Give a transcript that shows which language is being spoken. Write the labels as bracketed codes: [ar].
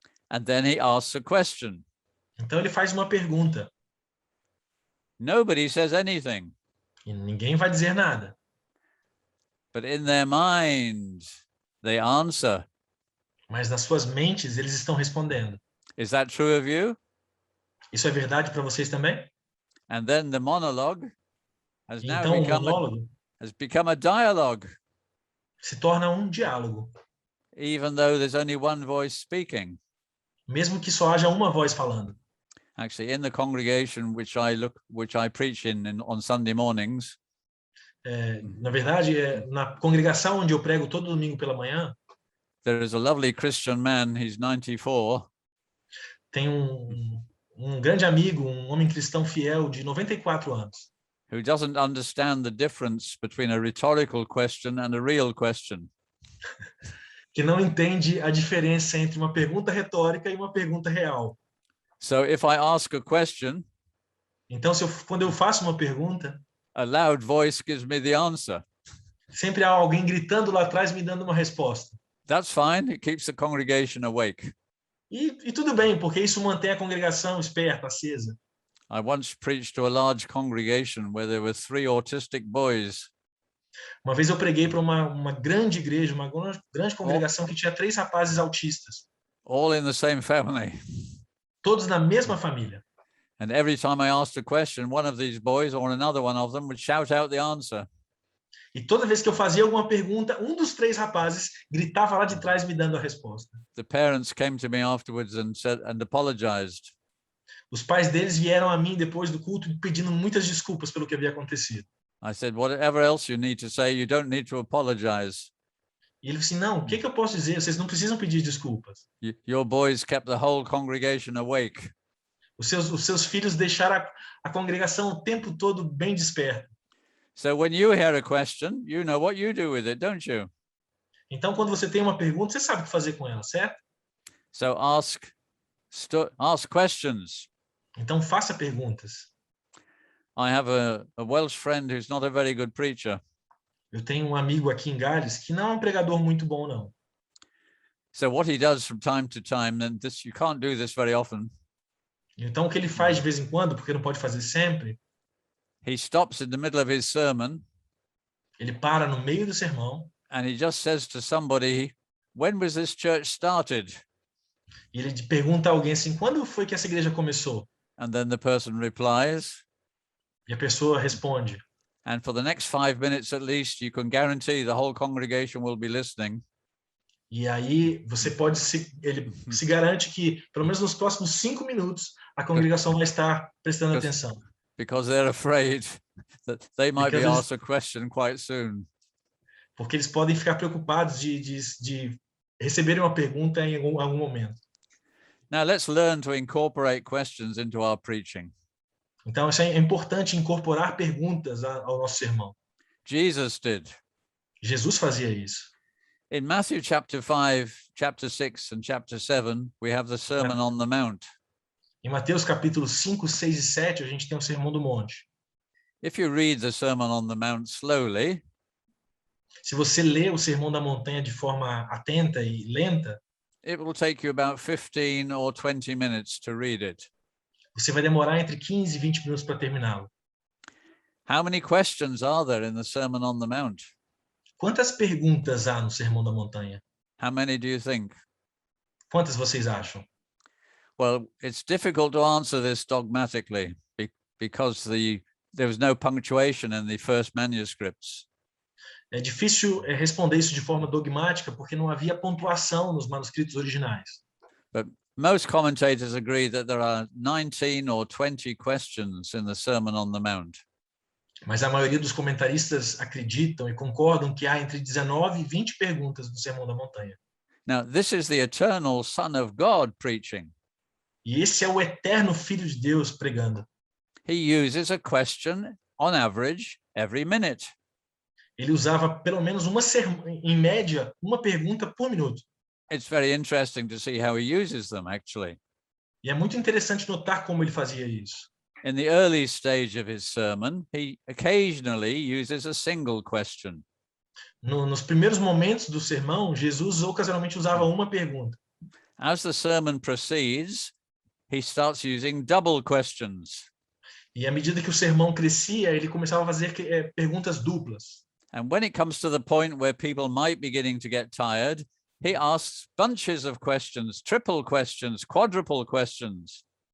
[en] And then he asks a question. [pt] Então ele faz uma pergunta. [en] Nobody says anything. [pt] E ninguém vai dizer nada. [en] But in their mind, they answer. [pt] Mas nas suas mentes eles estão respondendo. [en] Is that true of you? [pt] Isso é verdade para vocês também? [en] And then the monologue has now [pt] Então o monólogo [en] become a dialogue. [pt] Se torna um diálogo. [en] Even though there's only one voice speaking. [pt] Mesmo que só haja uma voz falando. [en] Actually, in the congregation which I preach in on Sunday mornings. [pt] Na verdade, na congregação onde eu prego todo domingo pela manhã. [en] There is a lovely Christian man, he's 94. [pt] Tem um grande amigo, um homem cristão fiel de 94 anos. [en] Who doesn't understand the difference between a rhetorical question and a real question. [pt] Que não entende a diferença entre uma pergunta retórica e uma pergunta real. [en] So if I ask a question, [pt] então quando eu faço uma pergunta, [en] a loud voice gives me the answer. [pt] Sempre há alguém gritando lá atrás me dando uma resposta. [en] That's fine. It keeps the congregation awake. [pt] E tudo bem, porque isso mantém a congregação esperta, acesa. [en] I once preached to a large congregation where there were 3 autistic boys. [pt] Uma vez eu preguei para uma grande igreja, uma grande congregação que tinha 3 rapazes autistas, [en] all in the same family. [pt] todos na mesma família. [en] And every time I asked a question, one of these boys or another one of them would shout out the answer. [pt] E toda vez que eu fazia alguma pergunta, um dos 3 rapazes gritava lá de trás me dando a resposta. [en] The parents came to me afterwards and said and apologized. [pt] Os pais deles vieram a mim depois do culto pedindo muitas desculpas pelo que havia acontecido. [en] I said, whatever else you need to say, you don't need to apologize. [pt] E ele disse, não, o que eu posso dizer? Vocês não precisam pedir desculpas. [en] Your boys kept the whole congregation awake. [pt] Os seus filhos deixaram a congregação o tempo todo bem desperta. [en] So when you hear a question, you know what you do with it, don't you? [pt] Então, quando você tem uma pergunta, você sabe o que fazer com ela, certo? [en] So ask questions. [pt] Então, faça perguntas. [en] I have a Welsh friend who's not a very good preacher. [pt] Eu tenho um amigo aqui em Gales que não é um pregador muito bom, não. [en] So what he does from time to time, and this you can't do this very often. [pt] Então, o que ele faz de vez em quando, porque não pode fazer sempre, [en] He stops in the middle of his sermon [pt] ele para no meio do sermão [en] and he just says to somebody, when was this church started? [pt] e ele pergunta a alguém assim, quando foi que essa igreja começou? [en] And then the person replies, [pt] E a pessoa responde. [en] and for the next 5 minutes at least, you can guarantee the whole congregation will be listening. [pt] E aí ele se garante que, pelo menos nos próximos 5 minutos, a congregação vai estar prestando atenção. [en] Because they're afraid that they might be Because asked a question quite soon. [pt] Porque eles podem ficar preocupados de receberem uma pergunta em algum momento. [en] Now let's learn to incorporate questions into our preaching. [pt] Então, isso é importante, incorporar perguntas ao nosso sermão. [en] Jesus did. [pt] Jesus fazia isso. [en] In Matthew chapter 5, chapter 6, and chapter 7, we have the Sermon on the Mount. [pt] Em Mateus capítulos 5, 6 e 7, a gente tem o Sermão do Monte. [en] If you read the Sermon on the Mount slowly, [pt] Se você lê o Sermão da Montanha de forma atenta e lenta, [en] it will take you about 15 or 20 minutes to read it. [pt] você vai demorar entre 15 e 20 minutos para terminá-lo. [en] How many questions are there in the Sermon on the Mount? [pt] Quantas perguntas há no Sermão da Montanha? [en] How many do you think? [pt] Quantas vocês acham? [en] Well, it's difficult to answer this dogmatically because there was no punctuation in the first manuscripts. [pt] É difícil responder isso de forma dogmática porque não havia pontuação nos manuscritos originais. [en] But most commentators agree that there are 19 or 20 questions in the Sermon on the Mount. [pt] Mas a maioria dos comentaristas acreditam e concordam que há entre 19 e 20 perguntas do Sermão da Montanha. [en] Now, this is the eternal Son of God preaching. [pt] E esse é o eterno Filho de Deus pregando. [en] He uses a question on average every minute. [pt] Ele usava pelo menos em média, uma pergunta por minuto. [en] It's very interesting to see how he uses them, actually. [pt] E é muito interessante notar como ele fazia isso. [en] In the early stage of his sermon, he occasionally uses a single question. [pt] Nos primeiros momentos do sermão, Jesus ocasionalmente usava uma pergunta. [en] As the sermon proceeds, he starts using double questions. [pt] E à medida que o sermão crescia, ele começava a fazer perguntas duplas. [en] And when it comes to the point where people might be beginning to get tired, he asks bunches of questions, triple questions, quadruple questions.